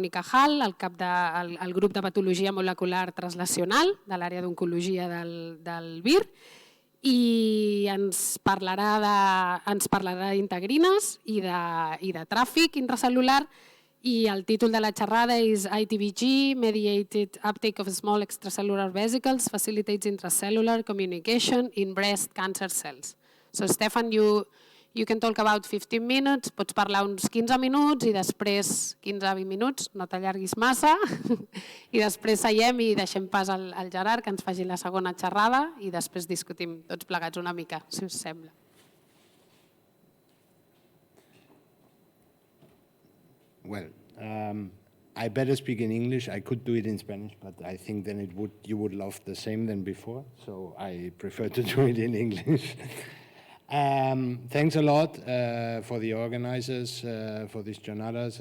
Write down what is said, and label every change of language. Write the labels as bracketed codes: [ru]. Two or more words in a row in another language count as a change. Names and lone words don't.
[ca] i Cajal, el grup de patologia molecular translacional de l'àrea d'oncologia del VIR, i ens parlarà d'integrines i de tràfic intracel·lular, i el títol de la xerrada és ITVG, [en] Mediated Uptake of Small Extracellular Vesicles Facilitates Intracellular Communication in Breast Cancer Cells. So, Stefan, you can talk about 15 minutes, [ca] pots parlar uns 15 minuts i després 15-20 minuts, no t'allarguis massa, i després seiem i deixem pas al Gerard que ens faci la segona xerrada i després discutim tots plegats una mica, si us sembla. [en] Well, I better speak in English. I could do it in Spanish, but I think then you would love the same than before, so I prefer to do it in English. Thanks a lot for the organizers for these jornadas.